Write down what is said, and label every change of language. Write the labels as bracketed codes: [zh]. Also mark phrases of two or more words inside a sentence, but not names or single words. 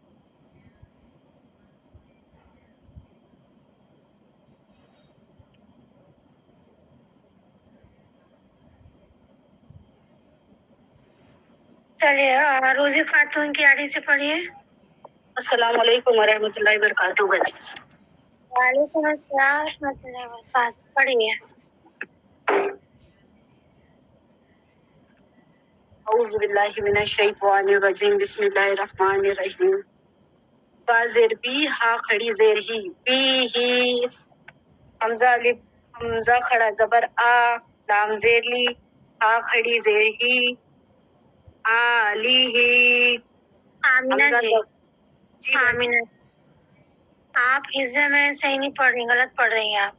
[ur] چلیے روزی خاتون کی آڑی سے پڑھیے۔ [ar] السلام علیکم ورحمۃ اللہ وبرکاتہ بچے۔ وعلیکم السلام ورحمۃ اللہ وبرکاتہ، پڑھیے۔ اعوذ باللہ من الشیطان الرجیم، بسم اللہ الرحمن الرحیم۔ [ur] با زیر بی، ہا کھڑی زیر ہی، بی ہی، حمزہ الف حمزہ کھڑا زبر آ، لام زیر لی، ہا کھڑی زیر ہی، آ لی ہی۔ آمینہ حمزہ جی، جی آمینہ آپ حصے میں صحیح نہیں پڑھ رہی، غلط پڑھ رہی ہیں آپ۔